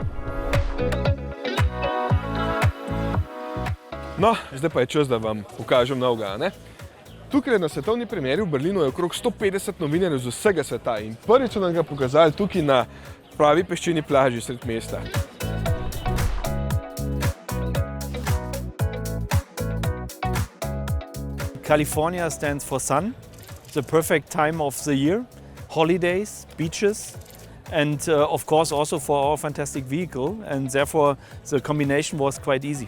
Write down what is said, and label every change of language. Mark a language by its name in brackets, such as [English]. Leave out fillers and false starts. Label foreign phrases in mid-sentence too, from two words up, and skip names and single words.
[Slovenian] No, zdaj pa je čas, da vam pokažem novega, ne? Tukaj na svetovni premieri v Berlinu je okrog 150 novinarjev z vsega sveta in prvič so nam ga pokazali tukaj na pravi peščeni plaži sred mesta. [English] California stands for sun, the perfect time of the year, holidays, beaches, and of course also for our fantastic vehicle, and therefore the combination was quite easy.